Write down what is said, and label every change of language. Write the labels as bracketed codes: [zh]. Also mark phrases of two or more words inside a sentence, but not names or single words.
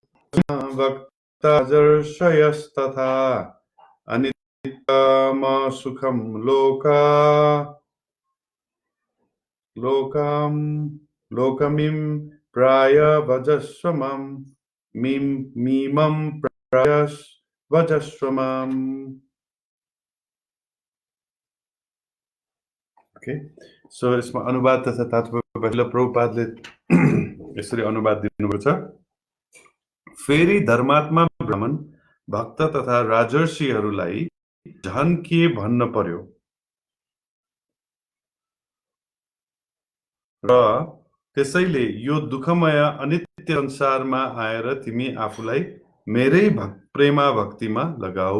[sa] भक्ता राजर्षयस् तथा अनित्यम् असुखं लोकमिम् भजस्व इमं भजस्व. [en] Okay, so [ne] यसमा अनुवाद तथा तात्पर्य पहिला प्रभुपादले यसरी अनुवाद दिनुभएको छ। फेरि धर्मात्मा ब्राह्मण भक्त तथा राजर्षिहरूलाई झन् के भन्न पर्यो र त्यसैले यो दुःखमय अनित्य संसारमा आएर तिमी आफूलाई मेरै प्रेमा भक्तिमा लगाऊ।